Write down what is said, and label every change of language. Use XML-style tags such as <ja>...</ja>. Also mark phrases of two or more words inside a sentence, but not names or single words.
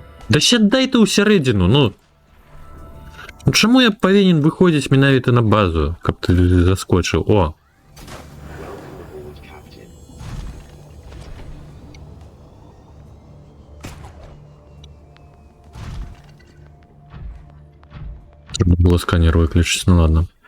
<be>Да ще дайте ў сярэдзіну, ну. Ну чаму я павінен выходзіць менавіта на базу, каб ты заскочыў? О!</be> <ru>Треба было сканер выключить, ну ладно.</ru>